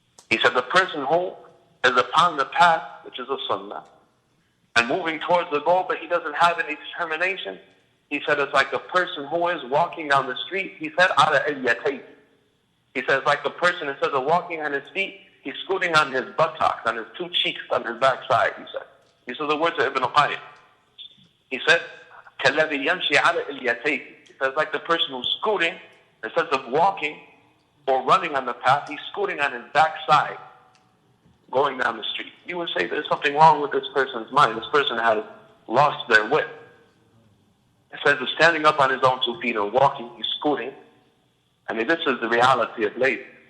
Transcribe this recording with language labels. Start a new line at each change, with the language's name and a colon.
English: He said the person who is upon the path, which is the Sunnah, and moving towards the goal, but he doesn't have any determination, he said it's like a person who is walking down the street. He said,
Arabic: ala al-yatayt.
English: He says like a person, instead of walking on his feet, he's scooting on his buttocks, on his 2 cheeks, on his backside, he said. These are the words of Ibn Qayyim.
Arabic: He said, كَالَّذِي يَمْشِي عَلَى الْيَتَيْهِ.
English: He says like the person who's scooting, instead of walking or running on the path, he's scooting on his backside, going down the street. You would say there's something wrong with this person's mind. This person has lost their wit. It says he's standing up on his own 2 feet and walking, he's scooting. I mean, this is the reality of laziness.